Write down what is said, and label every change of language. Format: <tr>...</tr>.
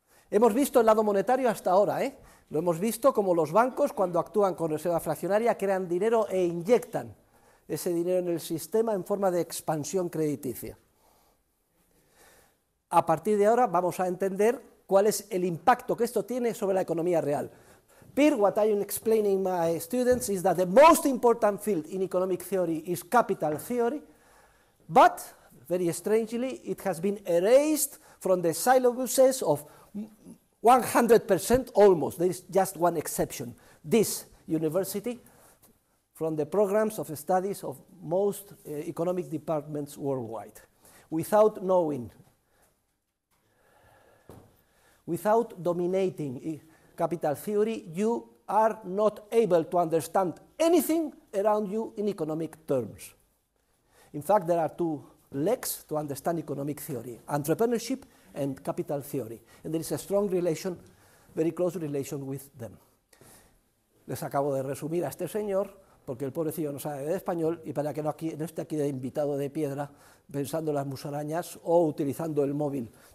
<es>Hemos visto el lado monetario hasta ahora, Lo hemos visto como los bancos, cuando actúan con reserva fraccionaria, crean dinero e inyectan ese dinero en el sistema en forma de expansión crediticia. A partir de ahora vamos a entender cuál es el impacto que esto tiene sobre la economía real.</es> <en>Here, what I am explaining my students is that the most important field in economic theory is capital theory, but, very strangely, it has been erased from the syllabuses of 100% almost. There is just one exception. This university, from the programs of studies of most economic departments worldwide. Without knowing, without dominating capital theory, you are not able to understand anything around you in economic terms. In fact, there are two legs to understand economic theory: entrepreneurship and capital theory. And there is a strong relation, very close relation with them.</en> <es>Les acabo de resumir a este señor, porque el pobrecillo no sabe de español, y para que no esté aquí de invitado de piedra, pensando en las musarañas o utilizando el móvil.</es>